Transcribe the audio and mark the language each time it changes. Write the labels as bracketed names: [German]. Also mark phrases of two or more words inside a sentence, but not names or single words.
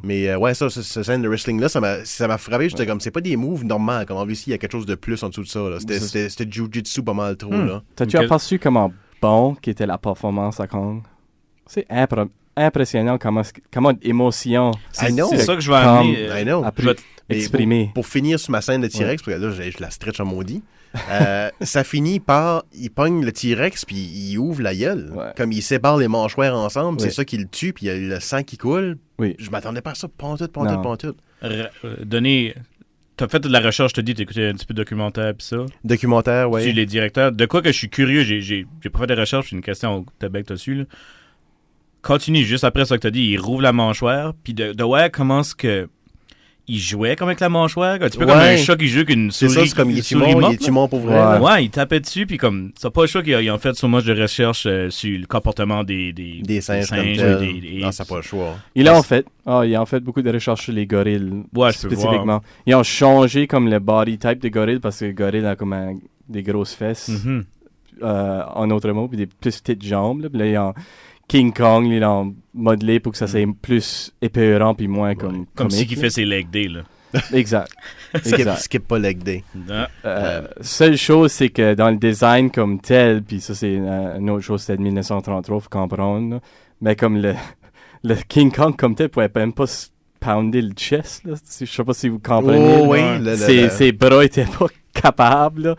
[French] Mais ouais, ça, cette scène de wrestling-là, ça m'a frappé. J'étais comme, c'est pas des moves normaux. Comme, en vu ici, il y a quelque chose de plus en dessous de ça. Là. C'était Jiu-Jitsu pas mal trop. Là. T'as-tu Ok. aperçu comment bon qu'était la performance à Kong? C'est impressionnant comment d'émotion [English] I know. [French] C'est ça que je vais Comme- amener. [English] I know. [French] a pu je vais- Mais exprimer. Pour finir sur ma scène de T-Rex, parce que là, je la stretch en maudit, ça finit par, il pogne le T-Rex, puis il ouvre la gueule. Ouais. Comme il sépare les mâchoires ensemble, Oui. c'est ça qui le tue, puis il y a le sang qui coule. Oui. Je m'attendais pas à ça, pantoute. Donner. T'as fait de la recherche, je te dis, t'as écouté un petit peu de documentaire pis ça. Documentaire, ouais. Sur les directeurs. De quoi que je suis curieux, j'ai pas fait de recherche, c'est une question au Québec que t'as su, là. Continue, juste après ça que t'as dit, il rouvre la mâchoire, puis de ouais, comment est-ce que. Il jouait comme avec la mâchoire, un petit peu comme Ouais. un chat qui joue avec une C'est souris. ça, c'est comme il une est souris mort, morte, il est là. mort pour vrai. Ouais. là. Ouais, il tapait dessus, puis comme. C'est pas le choix qu'ils ont fait [English] so much [French] de recherche sur le comportement des Des singes comme et tel. des Non, ça n'a pas le choix. Il a en fait beaucoup de recherches sur les gorilles, Ouais, je peux spécifiquement. Ils ont changé comme le [English] body type [French] des gorilles parce que le gorille a comme des grosses fesses, Mhm. en autre mot, puis des plus petites jambes. Là. Puis là, ils ont King Kong, ils l'ont modelé pour que ça soit plus épeurant puis moins comme Comme si comique, qui là. fait ses [English] leg day, [French] là. Exact. exact. Skip pas [English] leg day. [French] Ah. Seule chose, c'est que dans le design comme tel, puis ça c'est une autre chose, c'était de 1933, faut comprendre, là. Mais comme le King Kong comme tel pouvait même pas se pounder le chest, là. Je sais pas si vous comprenez. Oh oui, Ouais. Ses bras étaient pas capables, là.